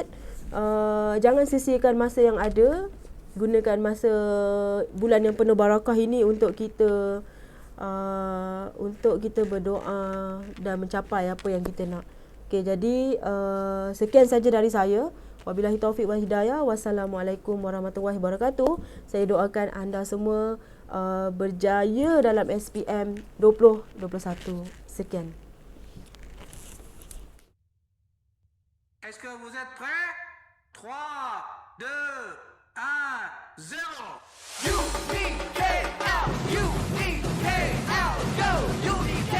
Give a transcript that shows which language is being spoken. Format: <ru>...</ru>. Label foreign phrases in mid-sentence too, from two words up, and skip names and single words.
<ms>Jangan sia-siakan masa yang ada. Gunakan masa bulan yang penuh barakah ini untuk kita berdoa dan mencapai apa yang kita nak. Okey, jadi sekian saja dari saya.</ms> <ar>وبالله التوفيق والهداية. والسلام عليكم ورحمة الله وبركاته.</ar> <ms>Saya doakan anda semua berjaya dalam SPM 2021. Sekian.</ms> <fr>Est-ce que vous êtes prêts? 3, 2, 1, 0. U-N-I-K-L, U-N-I-K-L, go, U-N-I-K-L.</fr>